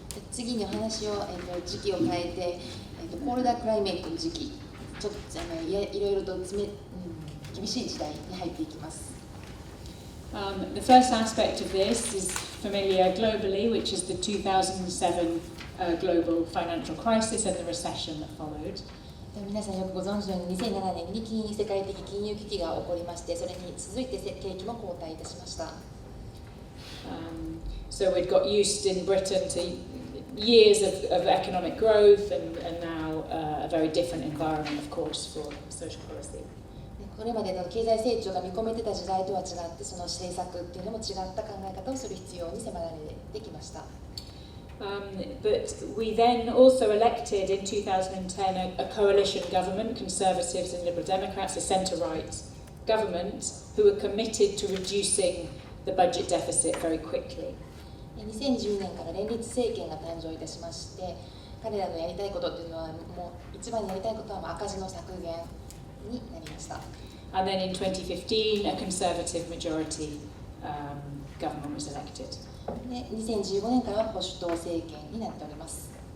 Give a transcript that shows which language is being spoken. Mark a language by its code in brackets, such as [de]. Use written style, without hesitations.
[ja] 次に話を、時期を変えて、コールダークライメートの時期、ちょっといろいろと厳しい時代に入っていきます。 [en] The first aspect of this is familiar globally, which is the 2007 global financial crisis and the recession that followed. [ja] 皆さんよくご存知のように2007年に世界的金融危機が起こりまして、それに続いて景気も後退いたしました。 [en] So we'd got used in Britain to years of economic growth and now a very different environment, of course, for social policy. [ja] これまでの経済成長が見込めてた時代とは違って、その政策っていうのも違った考え方をする必要に迫られてきました。 [en] But we then also elected in 2010 a coalition government, Conservatives and Liberal Democrats, a centre-right government, who were committed to reducing the budget deficit very quickly. [ja] 2010年から連立政権が誕生いたしまして、彼らのやりたいことっていうのは、もう一番にやりたいことは赤字の削減になりました。 [en] And then in 2015, a Conservative majority government was elected. [ja] で、2015年からは保守党政権になっております。